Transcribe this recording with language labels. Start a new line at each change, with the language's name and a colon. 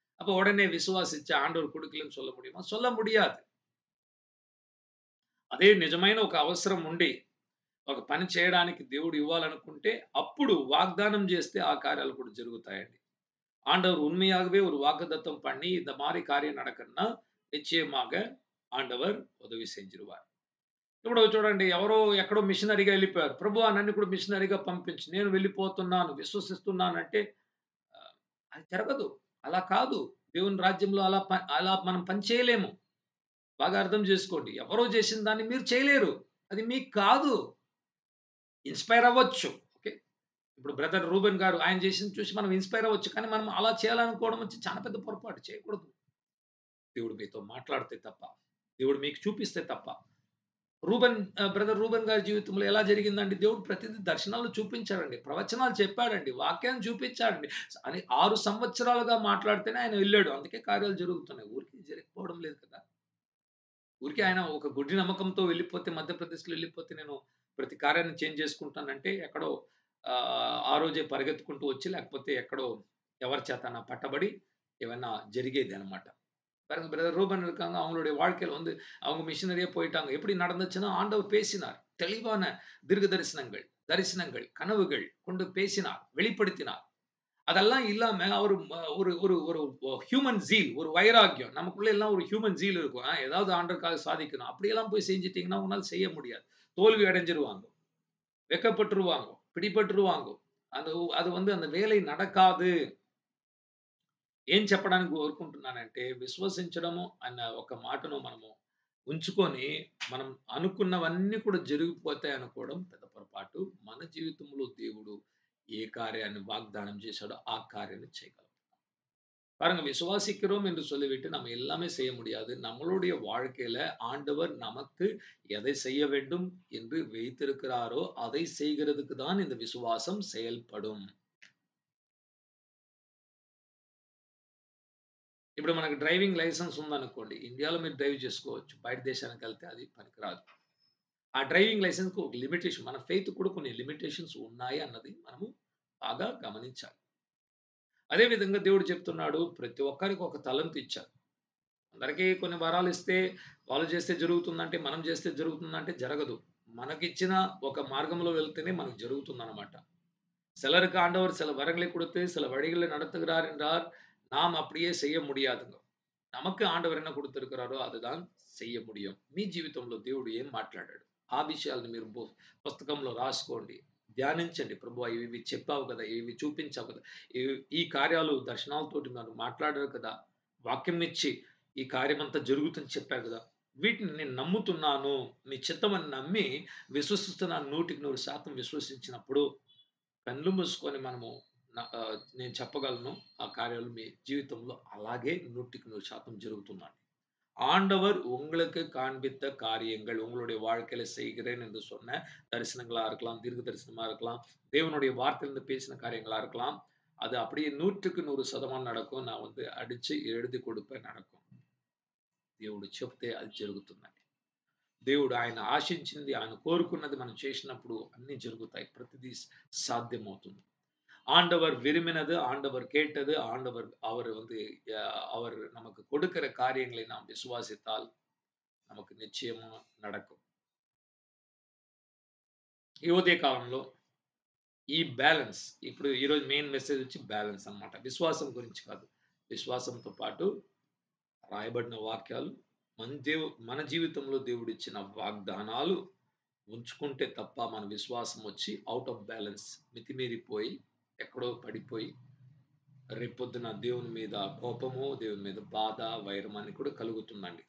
Tamil: அப்ப உடனே விசுவாசிச்சு ஆண்டவர் குடுக்கலன்னு சொல்ல முடியுமா? சொல்ல முடியாது.
Telugu: అదే నిజమైన ఒక అవసరం ఉండి, ఒక పని చేయడానికి దేవుడు ఇవ్వాలనుకుంటే, అప్పుడు వాగ్దానం చేస్తే ఆ కార్యాలు కూడా జరుగుతాయండి.
Tamil: ஆண்டவர் உண்மையாகவே ஒரு வாக்குத்தத்தம் பண்ணி, இந்த மாரி காரியம் நடக்கணும்னா, நிச்சயமாக ஆண்டவர் உதவி செஞ்சுருவார்.
Telugu: ఇప్పుడు చూడండి, ఎవరో ఎక్కడో మిషనరీగా ఎళ్ళిపోయారు. ప్రభువా నన్ను కూడా మిషనరీగా పంపించు. నేను వెళ్ళిపోతున్నాను, విశ్వసిస్తున్నానంటే అది జరగదు. అలా కాదు. దేవుని రాజ్యంలో అలా మనం పని చేయలేము. బాగా అర్థం చేసుకోండి. ఎవరో చేసిన దాన్ని మీరు చేయలేరు. అది మీకు కాదు. ఇన్‌స్పైర్ అవ్వచ్చు. ఓకే. ఇప్పుడు బ్రదర్ రూబెన్ గారు ఆయన చేసింది చూసి మనం ఇన్‌స్పైర్ అవ్వచ్చు. కానీ మనం అలా చేయాలనుకోవడం వచ్చి చాలా పెద్ద పొరపాటు. చేయకూడదు. దేవుడు మీతో మాట్లాడితే తప్ప, దేవుడు మీకు చూపిస్తే తప్ప. బ్రదర్ రూబెన్ గారి జీవితంలో ఎలా జరిగిందండి? దేవుడు ప్రతిదీ దర్శనాల్లో చూపించాడండి. ప్రవచనాలు చెప్పాడండి. వాక్యాన్ని చూపించాడండి. అని 6 సంవత్సరాలుగా మాట్లాడితేనే ఆయన వెళ్ళాడు. అందుకే కార్యాలు జరుగుతున్నాయి. ఊరికే జరిగిపోవడం లేదు కదా! ఊరికే ఆయన ఒక గుడ్డి నమ్మకంతో వెళ్ళిపోతే, మధ్యప్రదేశ్‌లో వెళ్ళిపోతే నేను ప్రతి కార్యాన్ని చేంజ్ చేసుకుంటానంటే ఎక్కడో ఆ రోజే పరిగెత్తుకుంటూ వచ్చి లేకపోతే ఎక్కడో ఎవరి చేతనా పట్టబడి ఏవన్నా జరిగేదనమాట.
Tamil: பாருங்க, பிரதர் ரூபன் இருக்காங்க. அவங்களுடைய வாழ்க்கையில வந்து அவங்க மிஷனரியா போயிட்டாங்க. எப்படி நடந்துச்சுன்னா, ஆண்டவர் பேசினார். தெளிவான தீர்க்க தரிசனங்கள், கனவுகள் கொண்டு பேசினார், வெளிப்படுத்தினார். அதெல்லாம் இல்லாம அவரு ஒரு ஒரு ஒரு ஹியூமன் ஜீல், ஒரு வைராக்கியம். நமக்குள்ள எல்லாம் ஒரு ஹியூமன் ஜீல் இருக்கும். ஏதாவது ஆண்டவருக்காக சாதிக்கணும். அப்படியெல்லாம் போய் செஞ்சுட்டீங்கன்னா, உங்களால செய்ய முடியாது. தோல்வி அடைஞ்சிருவாங்க. வெட்கப்பட்டுருவாங்க. பிடிபட்டுருவாங்க. அது அது வந்து அந்த வேலை நடக்காது.
Telugu: ఏం చెప్పడానికి కోరుకుంటున్నానంటే, విశ్వసించడము అన్న ఒక మాటను మనము ఉంచుకొని, మనం అనుకున్నవన్నీ కూడా జరిగిపోతాయి అనుకోవడం పెద్ద పొరపాటు. మన జీవితంలో దేవుడు ఏ కార్యాన్ని వాగ్దానం చేశాడో, ఆ కార్యాన్ని చేయగలడు.
Tamil: பாருங்க விசுவாசிக்கிறோம் என்று சொல்லிவிட்டு நம்ம எல்லாமே செய்ய முடியாது. நம்மளுடைய வாழ்க்கையில ஆண்டவர் நமக்கு எதை செய்ய வேண்டும் என்று வைத்திருக்கிறாரோ, அதை செய்கிறதுக்கு தான் இந்த விசுவாசம் செயல்படும்.
Telugu: ఇప్పుడు మనకు డ్రైవింగ్ లైసెన్స్ ఉందనుకోండి. ఇండియాలో మీరు డ్రైవ్ చేసుకోవచ్చు. బయట దేశానికెళ్తే అది పనికిరాదు. ఆ డ్రైవింగ్ లైసెన్స్‌కి ఒక లిమిటేషన్ మన ఫెయిత్ కూడా కొన్ని లిమిటేషన్స్ ఉన్నాయి అన్నది మనము బాగా గమనించాలి. అదే విధంగా దేవుడు చెప్తున్నాడు ప్రతి ఒక్కరికి ఒక తలంతు ఇచ్చారు. అందరికీ కొన్ని వరాలిస్తే వాళ్ళు చేస్తే జరుగుతుందంటే, మనం చేస్తే జరుగుతుందంటే జరగదు. మనకిచ్చిన ఒక మార్గంలో వెళ్తేనే మనకు జరుగుతుందనమాట.
Tamil: சிலருக்கு ஆண்டவர் சில வரங்களை கொடுத்து, சில வழிகளை நடத்துகிறார் என்றால், நாம் அப்படியே செய்ய முடியாதுங்க. நமக்கு ఆండవర్ என்ன కుడుతిరుక్கிறாరో அதுதான் செய்ய முடியும்.
Telugu: మీ జీవితంలో దేవుడు ఏం మాట్లాడాడు? ఆ విషయాలను మీరు పుస్తకంలో రాసుకోండి. ధ్యానించండి. ప్రభువా ఇవి చెప్పావు కదా! ఇవి చూపించావు కదా! ఈ కార్యాలు దర్శనాలతోటి నన్ను మాట్లాడారు కదా! వాక్యంనిచ్చి ఈ కార్యమంతా జరుగుతుందని చెప్పారు కదా! వీటిని నేను నమ్ముతున్నాను. మీ చిత్తమని నమ్మి విశ్వసిస్తున్నాను. 100% విశ్వసించినప్పుడు కళ్ళు మూసుకొని మనము నేను చెప్పగలను. ఆ కార్యాలు మీ జీవితంలో అలాగే 100% జరుగుతుందండి.
Tamil: ஆண்டவர் உங்களுக்கு காண்பித்த காரியங்கள், உங்களுடைய வாழ்க்கையில செய்கிறேன் என்று சொன்ன தரிசனங்களா இருக்கலாம், தீர்க்க தரிசனமா இருக்கலாம், தேவனுடைய வார்த்தையிலிருந்து பேசின காரியங்களா இருக்கலாம். அது அப்படியே 100க்கு 100% நடக்கும். நான் வந்து అడిచి எழுதி கொடுப்பேன் நடக்கும்.
Telugu: దేవుడు చెప్తే అది జరుగుతుందండి. దేవుడు ఆయన ఆశించింది, ఆయన కోరుకున్నది మనం చేసినప్పుడు అన్నీ జరుగుతాయి. ప్రతిదీ సాధ్యమవుతుంది.
Tamil: ஆண்டவர் விரும்பினது, ஆண்டவர் கேட்டது, ஆண்டவர் அவர் வந்து அவர் நமக்கு கொடுக்கிற காரியங்களை நாம் விசுவாசித்தால் நமக்கு నిశ్చయము நடக்கும்.
Telugu: ఈ ఉదయ కాలంలో ఈ బ్యాలెన్స్ ఇప్పుడు ఈరోజు మెయిన్ మెసేజ్ వచ్చి బ్యాలెన్స్ అన్నమాట. విశ్వాసం గురించి కాదు. విశ్వాసంతో పాటు రాయబడిన వాక్యాలు మన జీవితంలో దేవుడిచ్చిన వాగ్దానాలు ఉంచుకుంటే తప్ప మన విశ్వాసం వచ్చి ఔట్ ఆఫ్ బ్యాలెన్స్ మితిమీరిపోయి ఎక్కడో పడిపోయి రేపొద్దున దేవుని మీద కోపము, దేవుని మీద బాధ, వైరం అని కూడా కలుగుతుందండి.